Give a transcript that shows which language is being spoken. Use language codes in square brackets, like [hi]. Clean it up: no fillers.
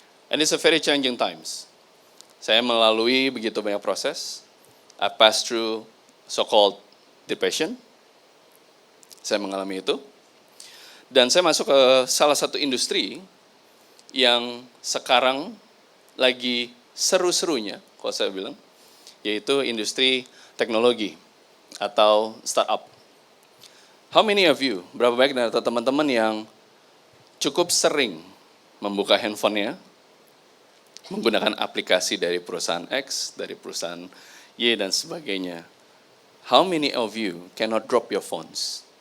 [en] And it's a very challenging times. [id] Saya melalui begitu banyak proses. [en] I passed through so-called depression. [id] Saya mengalami itu. Dan saya masuk ke salah satu industri yang sekarang lagi seru-serunya, kalau saya bilang, yaitu industri teknologi atau startup. [en] How many of you, [id] berapa banyak dari teman-teman yang cukup sering membuka handphonenya, menggunakan aplikasi dari perusahaan X, dari perusahaan Y, dan sebagainya. [en] How many of you cannot drop your phones?